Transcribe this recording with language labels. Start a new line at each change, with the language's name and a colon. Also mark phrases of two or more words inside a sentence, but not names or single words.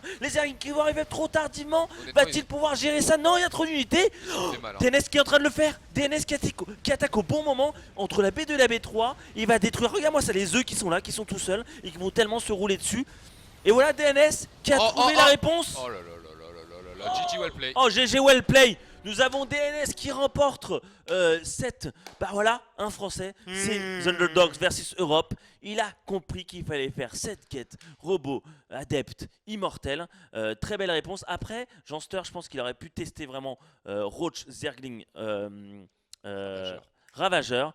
French: Les Zergling qui vont arriver trop tardivement. Honnêtement, Va-t-il pouvoir gérer ça? Non, il y a trop d'unités. ça fait mal, hein. DNS qui est en train de le faire. DNS qui attaque au bon moment entre la B2 et la B3. Il va détruire. Regarde-moi ça, les œufs qui sont là, qui sont tout seuls et qui vont tellement se rouler dessus. Et voilà DNS qui a trouvé la réponse. Oh là là là là là là là,
English: GG well play. Oh GG well play.
French: Nous avons DNS qui remporte cette. Bah voilà, un français. C'est The Underdogs versus Europe. Il a compris qu'il fallait faire cette quête. Robot, adepte, immortel. Très belle réponse. Après, Janster, je pense qu'il aurait pu tester vraiment Roach, Zergling, Ravageur.